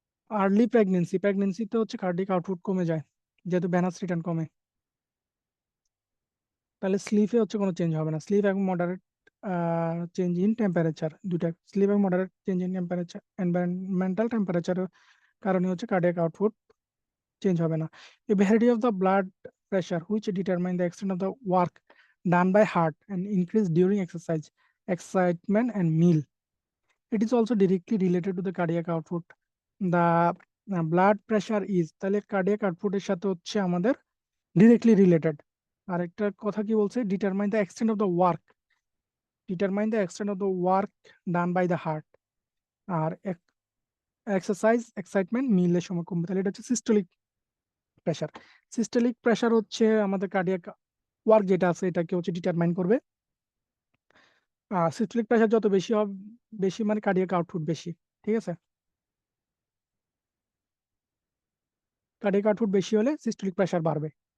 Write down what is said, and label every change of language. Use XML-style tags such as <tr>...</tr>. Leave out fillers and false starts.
<bn>Early pregnancy, প্রেগনেন্সিতে হচ্ছে cardiac output কমে যায়, যেহেতু ভেনাস রিটার্ন কমে। তাহলে স্লিপে হচ্ছে কোনো চেঞ্জ হবে না, স্লিপ এবং মডারেট চেঞ্জ ইন টেম্পারেচার, দুইটা স্লিপ এবং moderate change in temperature, environmental টেম্পারেচারের কারণে হচ্ছে কার্ডিয়াক আউটপুট চেঞ্জ হবে না।</bn> <en>A variety of the blood pressure which determine the extent of the work done by heart and increase during exercise, excitement and meal. It is also directly related to the cardiac output. The blood pressure is, তাহলে cardiac output</en> <bn>এর সাথে হচ্ছে আমাদের</bn> <en>directly related।</en> <bn>আরেকটা কথা কি বলছে,</bn> <en>determine the extent of the work, determine the extent of the work done by the heart।</en> <bn>আর exercise, excitement, মিলের সময় কমবে, তাহলে এটা হচ্ছে সিস্টোলিক প্রেশার। সিস্টোলিক প্রেশার হচ্ছে আমাদের কার্ডিয়াক ওয়ার্ক যেটা আছে এটাকে হচ্ছে ডিটারমাইন করবে। সিস্টোলিক প্রেশার যত বেশি হবে, বেশি মানে কার্ডিয়াক আউটপুট বেশি। ঠিক আছে, কার্ডিয়াক আউটপুট বেশি হলে সিস্টোলিক প্রেশার বাড়বে।</bn>